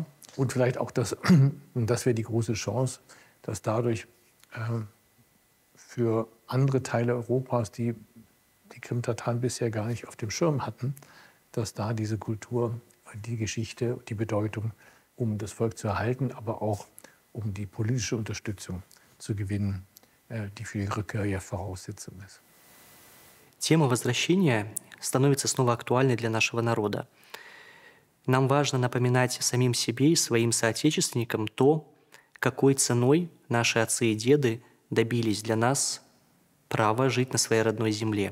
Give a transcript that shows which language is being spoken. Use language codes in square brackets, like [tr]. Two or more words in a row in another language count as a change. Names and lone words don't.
[de] Und vielleicht auch das, und das wäre die große Chance, dass dadurch für andere Teile Europas, die die Krimtataren bisher gar nicht auf dem Schirm hatten, dass da diese Kultur, die Geschichte, die Bedeutung, um das Volk zu erhalten, aber auch um die politische Unterstützung zu gewinnen, die für die Rückkehr ja Voraussetzung ist. [ru] Тема возвращения становится снова актуальной для нашего народа. Нам важно напоминать самим себе и своим соотечественникам то, какой ценой наши отцы и деды добились для нас права жить на своей родной земле.